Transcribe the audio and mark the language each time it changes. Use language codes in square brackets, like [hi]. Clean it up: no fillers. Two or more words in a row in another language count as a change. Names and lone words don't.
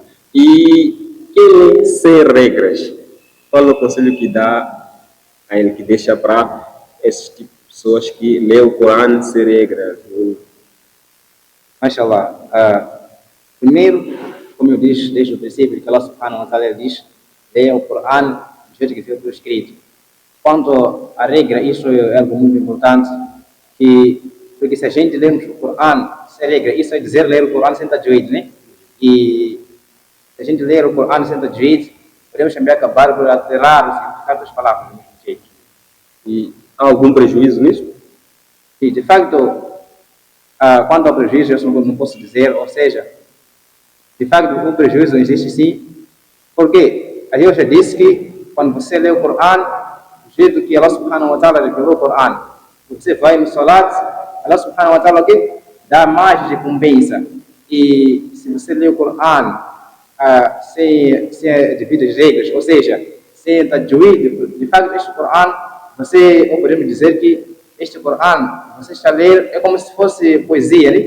[pt] E quem sem regras, qual é o conselho que dá a ele, que deixa para esses tipos de pessoas que lê o Corão sem regras? Mashallah. Primeiro, como eu disse desde o princípio, que Allah [ar] سبحانه وتعالى [pt] diz, leia o Corão do jeito que foi escrito. Quanto à regra, isso é algo muito importante, porque se a gente lermos o Corão sem regra, isso é dizer ler o Corão sem tajwid, né? E se a gente ler o Corão sem tajwid, podemos também acabar por alterar o significado das palavras do mesmo jeito. E há algum prejuízo nisso? E, de facto, quanto ao prejuízo, eu não posso dizer, ou seja, de facto, o prejuízo existe sim, porque a Deus já disse que quando você lê o Corão, do jeito que Allah [ar] سبحانه وتعالى [pt] revelou o Corão, você vai no salat, Allah [ar] سبحانه وتعالى [pt] dá mais recompensa. E se você lê o Corão sem devidas regras, ou seja, sem tajwid, de facto, este Corão, ou podemos dizer que este Corão, você está a ler, é como se fosse poesia, né?